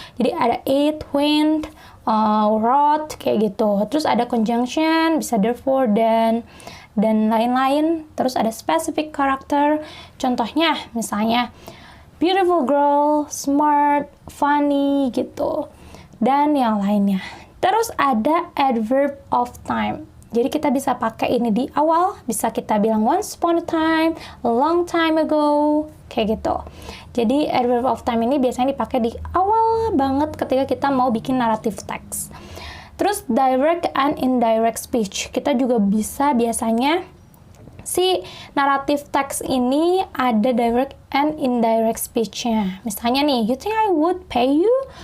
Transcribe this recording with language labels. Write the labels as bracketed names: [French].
[Indonesian] Jadi ada ate, went, wrote, kayak gitu. Terus ada conjunction, bisa therefore, dan lain-lain. Terus ada specific character. Contohnya misalnya beautiful girl, smart, funny gitu, dan yang lainnya. Terus ada adverb of time. Jadi kita bisa pakai ini di awal, bisa kita bilang [English] once upon a time, a long time ago, [Indonesian] kayak gitu. Jadi adverb of time ini biasanya dipakai di awal banget ketika kita mau bikin narrative text. Terus direct and indirect speech. Kita juga bisa biasanya si narrative text ini ada direct and indirect speech-nya. Misalnya nih, [English] you think I would pay you?